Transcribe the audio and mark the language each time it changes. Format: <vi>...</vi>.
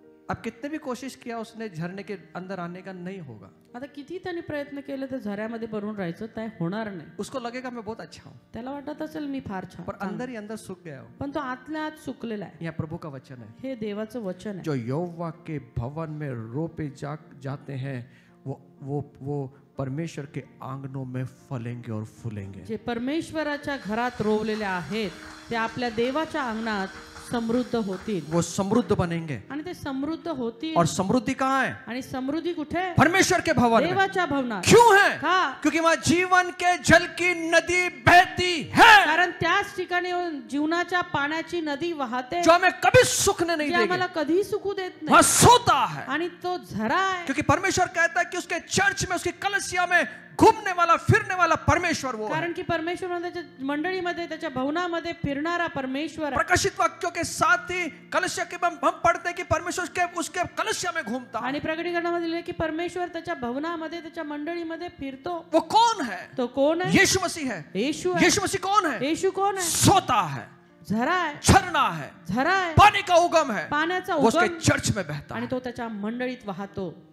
<hi>अब कितने भी कोशिश किया उसने झरने के अंदर आने का नहीं होगा.</hi> <mr>आता किती त्यांनी प्रयत्न केले तर झऱ्यामध्ये बनून राहायचं ते होणार नाही.</mr> <hi>उसको लगेगा मैं बहुत अच्छा हूँ,</hi> <mr>त्याला वाटत असेल मी फार छान,</mr> <hi>पर अंदर ही अंदर सूख गया हो.</hi> <mr>पण तो आतल्या आत सुकलेला आहे.</mr> <hi>यह प्रभु का वचन है.</hi> <mr>हे देवाचं वचन आहे.</mr> <hi>जो यहोवा के भवन में रोपे जाते हैं वो परमेश्वर के आंगनों में फलेंगे और फूलेंगे.</hi> <mr>जे परमेश्वराच्या घरात रोवलेले आहेत ते आपल्या देवाच्या अंगणात समृद्ध होतील.</mr> <hi>वो समृद्ध बनेंगे.</hi> <mr>आणि ते समृद्ध होतील.</mr> <hi>और समृद्धि कहाँ है?</hi> <mr>आणि समृद्धी कुठे?</mr> <hi>परमेश्वर के भवन में.</hi> <mr>देवाच्या भवनात.</mr> <hi>क्यों है?</hi> <mr>का?</mr> <hi>क्योंकि वहां जीवन के जल की नदी बहती है.</hi> <mr>कारण त्याच ठिकाणी जीवनाच्या पाण्याची नदी वाहते,</mr> <hi>जो हमें कभी सूखने नहीं</hi> <mr>जे</mr> <hi>देगी.</hi> <mr>आम्हाला कधी सुकू देत</mr> <hi>वहां</hi> <mr>नाही.</mr> <hi>सोता है.</hi> <mr>आणि तो झरा आहे.</mr> <hi>क्योंकि परमेश्वर कहता है कि उसके चर्च में, उसकी कलीसिया कलीसिया में घूमने वाला फिरने वाला परमेश्वर वो है।</hi> <mr>कारण की परमेश्वर त्याच्या मंडळीमध्ये त्याच्या भवनामध्ये फिरणारा परमेश्वर आहे.</mr> <hi>प्रकाशित वाक्यों के साथ ही कलीसिया के हम पढ़ते हैं कि परमेश्वर उसके कलीसिया में घूमता है।</hi> <mr>आणि प्रकटीकरणामध्ये लिहिलं की परमेश्वर त्याच्या भवनामध्ये त्याच्या मंडळीमध्ये फिरतो.</mr> <hi>वो कौन है?</hi> <mr>तो कोण आहे?</mr> <hi>यीशु मसीह है।</hi> <mr>येशू आहे.</mr> <hi>यीशु मसीह कौन है?</hi> <mr>येशू कोण आहे?</mr> <hi>सोता है,</hi> <mr>झरा आहे,</mr> <hi>झरना है,</hi> <mr>झरा आहे,</mr> <hi>पानी का उगम है,</hi> <mr>पाण्याचा</mr> <hi>वो उसके</hi> <mr>उगम</mr> <hi>चर्च में बहता</hi> <mr>आणि</mr> <hi>है।</hi> <mr>तो त्याच्या मंडळीत वाहतो.</mr>